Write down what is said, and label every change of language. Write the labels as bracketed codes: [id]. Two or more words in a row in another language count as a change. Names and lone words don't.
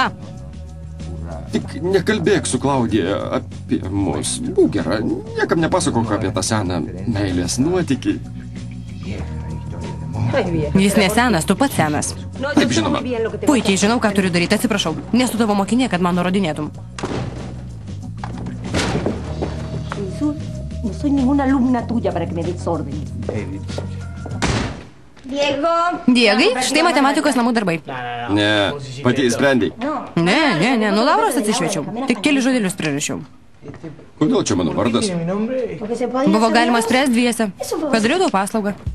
[lt] Tik nekalbėk su Klaudija apie mus. Būk gera, niekam nepasakok apie tą seną meilės nuotykį. Jis nesenas, tu pats senas. Taip, žinoma. Puikiai žinau, ką turiu daryti, atsiprašau. Nesu tavo mokinė, kad man nurodinėtum. [es] No soy ninguna alumna tuya para que me des órdenes. [lt] Diegai, štai matematikos namų darbai. Ne, pati įsprendei. Ne, nuo Lauros atsišviečiau. Tik keli žodelius prirašiau. Kodėl čia mano vardas? Buvo galima spręsti dviese. Padariau tau paslaugą.